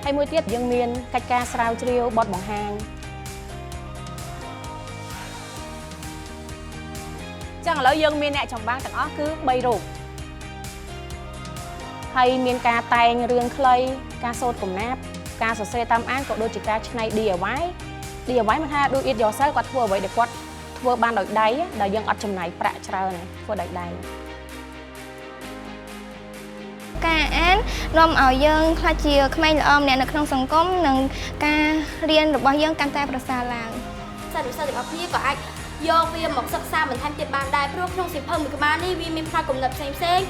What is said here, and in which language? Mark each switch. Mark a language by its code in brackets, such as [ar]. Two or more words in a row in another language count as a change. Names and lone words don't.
[km] ហើយមួយទៀតយើងមានកិច្ចការស្រាវជ្រាវបទបង្ហាញចឹងឥឡូវយើងមានអ្នកចម្បាំងទាំងអស់គឺ3រូបហើយមានការតែងរឿងខ្លីការសូត្រកំណាព្យការសរសេរតាមអានក៏ដូចជាការច្នៃ DIY មិនថា [en] do it yourself [km] គាត់ធ្វើអ្វីដែលគាត់ធ្វើបានដោយដៃដែលយើងអត់ចំណាយប្រាក់ច្រើនធ្វើដោយដៃ ការអាននាំឲ្យយើងខ្លាចជាក្មេងល្អម្នាក់នៅក្នុងសង្គមនិងការរៀនរបស់យើងកាន់តែប្រសើរឡើង សិស្សទាំងអស់គ្នាក៏អាចយកវាមកសិក្សាបន្ថែមទៀតបានដែរព្រោះក្នុងសៀវភៅមួយក្បាលនេះវាមានផ្នែកគំនិតផ្សេងៗ